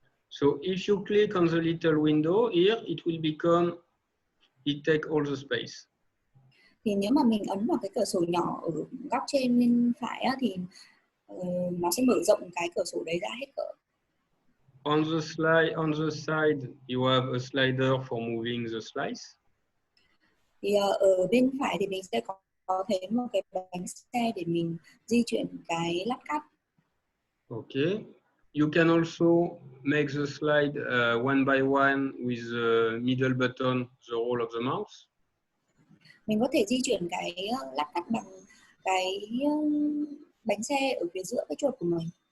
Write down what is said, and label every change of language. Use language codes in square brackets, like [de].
[en] So if you click on the little window here, it will become, it take all the space. [vi] Thì nếu mà mình ấn vào cái cửa sổ nhỏ ở góc trên bên phải á, thì nó sẽ mở rộng cái cửa sổ đấy ra hết cỡ. [en] On the side, you have a slider for moving the slice. [vi] Thì ở bên phải thì mình sẽ có thêm một cái bánh xe để mình di chuyển cái lát cắt. [en] Okay. You can also make the slide one by one with the middle button, the roll of the mouse. [vi] Mình có thể di chuyển cái lát cắt bằng cái bánh xe ở phía giữa cái chuột của mình.